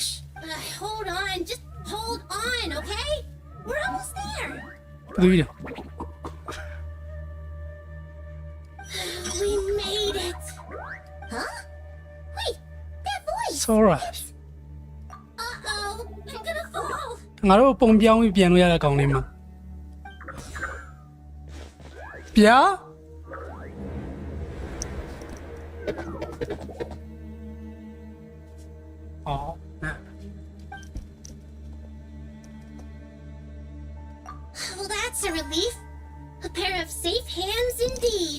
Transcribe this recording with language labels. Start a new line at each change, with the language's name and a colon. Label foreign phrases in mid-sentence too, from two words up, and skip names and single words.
English: Hold on, just hold on, okay? We're almost there. We made it. Huh? Wait, that voice. It's alright. Uh-oh, I'm gonna fall.
Burmese: ငါတို့ပုံပြောင်းပြီးပြန်လို့ရတဲ့ကောင်လေးမှာဗျာ
English: Well, that's a relief. A pair of safe hands indeed.